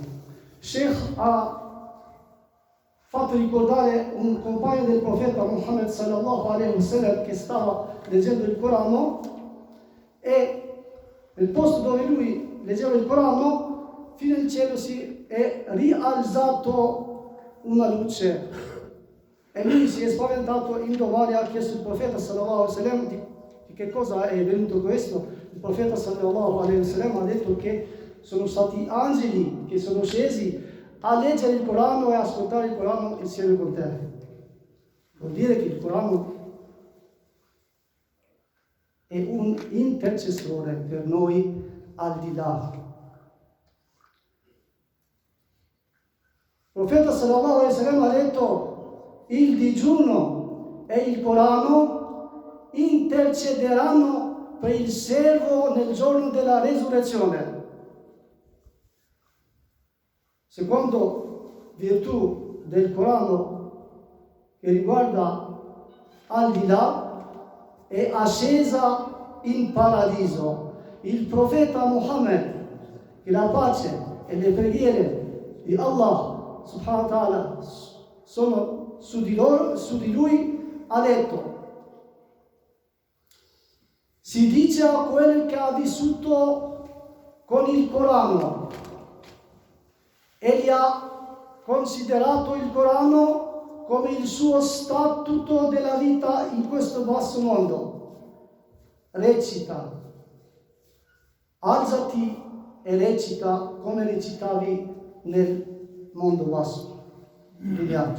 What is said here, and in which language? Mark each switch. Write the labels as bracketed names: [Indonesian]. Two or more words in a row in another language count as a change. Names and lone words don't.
[Italian] Sheikh ha fatto ricordare un compagno del profeta Muhammad [Arabic] صلى الله عليه وسلم [Italian] che stava leggendo il Corano, e nel posto dove lui leggeva il Corano, fino al cielo si è rialzato una luce E lui si è spaventato, indomani ha chiesto al profeta [Arabic] صلى الله عليه وسلم [Italian] di che cosa è venuto questo. Il profeta [Arabic] صلى الله عليه وسلم [Italian] ha detto che sono stati angeli che sono scesi a leggere il Corano e ascoltare il Corano insieme con te. Vuol dire che il Corano è un intercessore per noi al di là. Il profeta [Arabic] صلى الله عليه وسلم [Italian] ha detto: il digiuno e il Corano intercederanno per il servo nel giorno della resurrezione. Secondo virtù del Corano che riguarda al di là, è ascesa in paradiso. Il profeta Muhammad, che la pace e le preghiere di Allah [Arabic] سبحانه وتعالى [Italian] sono su di lui, ha detto: si dice a quello che ha vissuto con il Corano e gli ha considerato il Corano come il suo statuto della vita in questo basso mondo: recita, alzati e recita come recitavi nel mondo basso degli altri.